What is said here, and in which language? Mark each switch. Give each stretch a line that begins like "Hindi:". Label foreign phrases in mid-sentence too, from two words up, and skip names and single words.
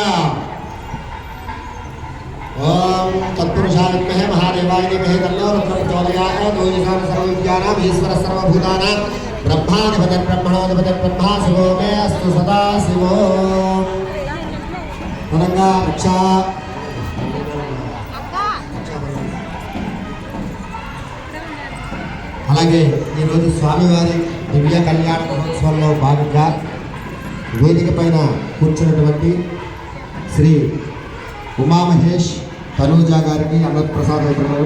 Sanskrit: ओम तत्पुरुषाय विद्महे महादेवाय धीमहि तन्नो रुद्रः प्रचोदयात्। ओजसां सर्वविद्यानां ईश्वरः सर्वभूतानां ब्रह्माधिपतिः ब्रह्मणोऽधिपतिः ब्रह्मा शिवो मे अस्तु सदा शिवो। तदंगा रक्षा
Telugu: అలాగే ఈరోజు స్వామివారి దివ్య కళ్యాణ మహోత్సవంలో భాగంగా వేదిక పైన కూర్చున్నటువంటి శ్రీ ఉమామహేష్ తనూజా గారికి అమృతప్రసాద్ అవుతున్నారు.